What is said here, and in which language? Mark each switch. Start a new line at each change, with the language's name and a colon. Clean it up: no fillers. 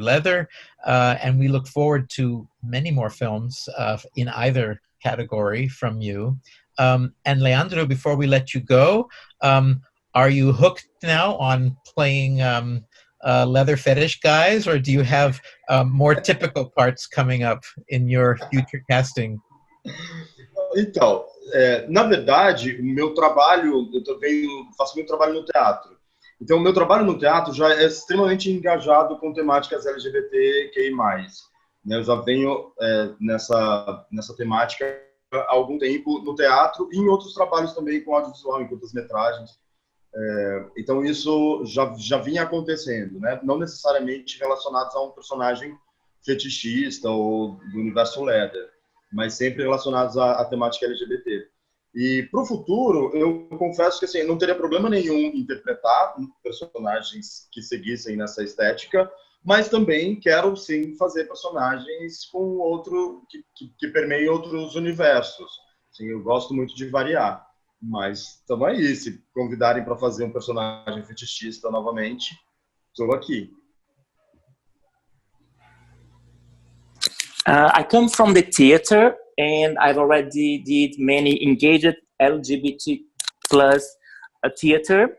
English: Leather, and we look forward to many more films in either category from you. And Leandro, before we let you go, are you hooked now on playing leather fetish guys, or do you have more typical parts coming up in your future casting?
Portuguese: Então, na verdade, o meu trabalho, faço muito trabalho no teatro. Então, o meu trabalho no teatro já é extremamente engajado com temáticas LGBTQI+. Né? Eu já venho nessa temática há algum tempo no teatro e em outros trabalhos também com audiovisual, em curtas-metragens. Então, isso já vinha acontecendo, né? Não necessariamente relacionados a um personagem fetichista ou do universo leather, mas sempre relacionados à temática LGBT. E para o futuro, eu confesso que assim, não teria problema nenhum em interpretar personagens que seguissem nessa estética, mas também quero sim fazer personagens com que permeiem outros universos. Sim, eu gosto muito de variar, mas estamos aí. Se convidarem para fazer um personagem fetichista novamente, estou aqui.
English: I come from the theater, and I've already did many engaged LGBT plus theater.